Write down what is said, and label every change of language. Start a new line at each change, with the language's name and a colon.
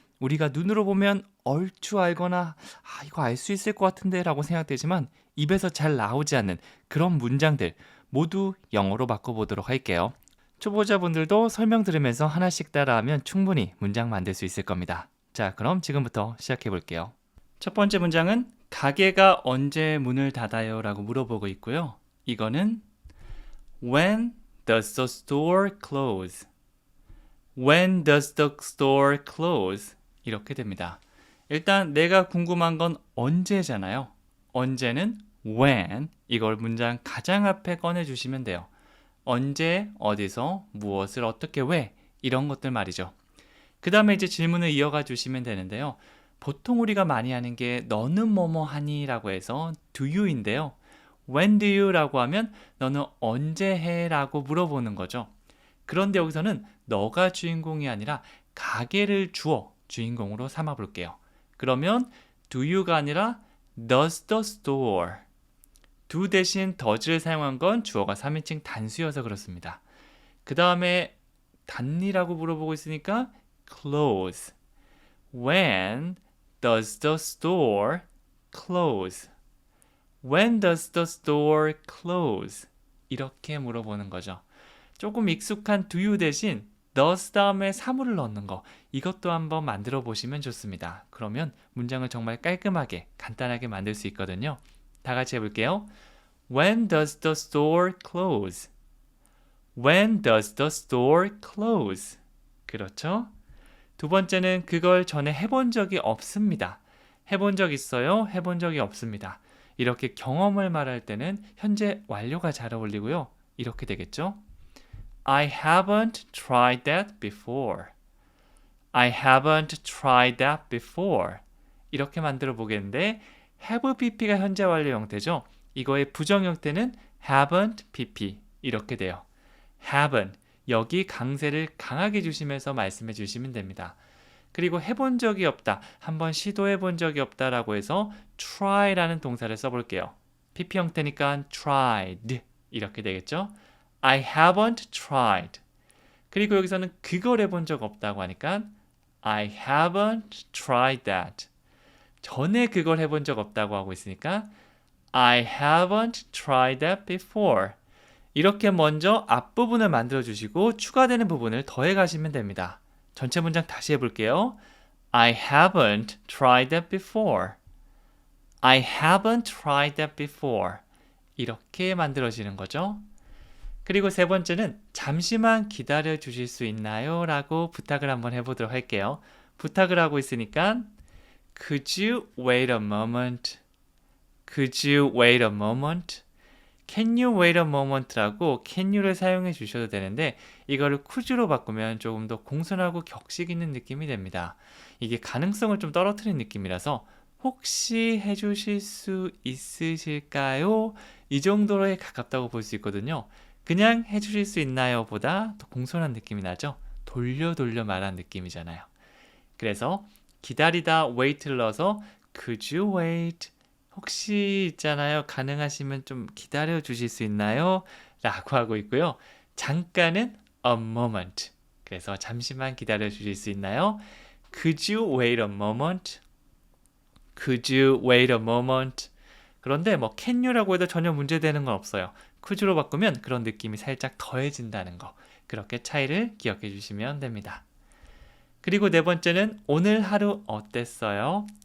Korean: 우리가 눈으로 보면 얼추 알거나 이거 알 수 있을 것 같은데 라고 생각되지만 입에서 잘 나오지 않는 그런 문장들 모두 영어로 바꿔보도록 할게요. 초보자분들도 설명 들으면서 하나씩 따라하면 충분히 문장 만들 수 있을 겁니다. 자, 그럼 지금부터 시작해 볼게요. 첫 번째 문장은 가게가 언제 문을 닫아요? 라고 물어보고 있고요.
English: 이거는 When does the store close? When does the store close?
Korean: 이렇게 됩니다. 일단 내가 궁금한 건 언제잖아요. 언제는 when, 이걸 문장 가장 앞에 꺼내주시면 돼요. 언제, 어디서, 무엇을, 어떻게, 왜 이런 것들 말이죠. 그 다음에 이제 질문을 이어가 주시면 되는데요. 보통 우리가 많이 하는 게 너는 뭐뭐 하니? 라고 해서 do you인데요.
English: When do you?
Korean: 라고 하면 너는 언제 해? 라고 물어보는 거죠. 그런데 여기서는 너가 주인공이 아니라 가게를 주어 주인공으로 삼아 볼게요. 그러면
English: do you가 아니라 does the store.
Korean: do 대신 does를 사용한 건 주어가 3인칭 단수여서 그렇습니다. 그 다음에 닫니라고 물어보고 있으니까 close.
English: When does the store close? When does the store close?
Korean: 이렇게 물어보는 거죠. 조금 익숙한 do you 대신 does 다음에 사물을 넣는 거, 이것도 한번 만들어 보시면 좋습니다. 그러면 문장을 정말 깔끔하게 간단하게 만들 수 있거든요. 다 같이 해볼게요.
English: When does the store close? When does the store close?
Korean: 그렇죠? 두 번째는 그걸 전에 해본 적이 없습니다. 해본 적 있어요? 해본 적이 없습니다. 이렇게 경험을 말할 때는 현재 완료가 잘 어울리고요. 이렇게 되겠죠?
English: I haven't tried that before. I haven't tried that before.
Korean: 이렇게 만들어 보겠는데 have pp가 현재 완료 형태죠. 이거의 부정 형태는 haven't pp 이렇게 돼요. haven't 여기 강세를 강하게 주시면서 말씀해 주시면 됩니다. 그리고 해본 적이 없다, 한번 시도해 본 적이 없다라고 해서 try라는 동사를 써볼게요. pp 형태니까 tried 이렇게 되겠죠.
English: I haven't tried.
Korean: 그리고 여기서는 그걸 해본 적 없다고 하니까
English: I haven't tried that.
Korean: 전에 그걸 해본 적 없다고 하고 있으니까
English: I haven't tried that before.
Korean: 이렇게 먼저 앞부분을 만들어 주시고 추가되는 부분을 더해 가시면 됩니다. 전체 문장 다시 해볼게요.
English: I haven't tried that before. I haven't tried that before.
Korean: 이렇게 만들어지는 거죠. 그리고 세 번째는 잠시만 기다려 주실 수 있나요? 라고 부탁을 한번 해보도록 할게요. 부탁을 하고 있으니까
English: Could you wait a moment? Could you wait a moment? Can you wait a moment
Korean: 라고 can you를 사용해 주셔도 되는데 이거를 could로 바꾸면 조금 더 공손하고 격식 있는 느낌이 됩니다. 이게 가능성을 좀 떨어뜨린 느낌이라서 혹시 해주실 수 있으실까요? 이 정도로에 가깝다고 볼 수 있거든요. 그냥 해주실 수 있나요? 보다 더 공손한 느낌이 나죠? 돌려 말한 느낌이잖아요. 그래서 기다리다 wait를 넣어서
English: Could you wait?
Korean: 혹시 있잖아요. 가능하시면 좀 기다려 주실 수 있나요? 라고 하고 있고요. 잠깐은 a moment. 그래서 잠시만 기다려 주실 수 있나요?
English: Could you wait a moment? Could you wait a moment?
Korean: 그런데 뭐 can you라고 해도 전혀 문제되는 건 없어요. could로 바꾸면 그런 느낌이 살짝 더해진다는 거. 그렇게 차이를 기억해 주시면 됩니다. 그리고 네 번째는 오늘 하루 어땠어요?